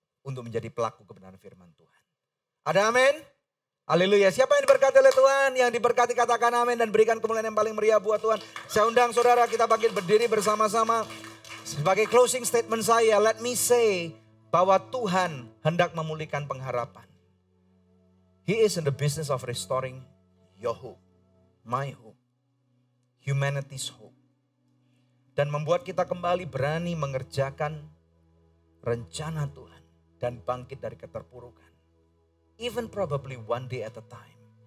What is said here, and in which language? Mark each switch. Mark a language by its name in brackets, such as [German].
[Indonesian] Untuk menjadi pelaku kebenaran firman Tuhan. Ada amin? Haleluya. Siapa yang diberkati oleh Tuhan? Yang diberkati katakan amin. Dan berikan kemuliaan yang paling meriah buat Tuhan. Saya undang saudara kita berdiri bersama-sama. [English] Sebagai closing statement saya. Let me say. [Indonesian] Bahwa Tuhan hendak memulihkan pengharapan. [English] He is in the business of restoring your hope. My hope. Humanity's hope. [Indonesian] Dan membuat kita kembali berani mengerjakan rencana Tuhan. Dan bangkit dari keterpurukan. [English] Even probably one day at a time.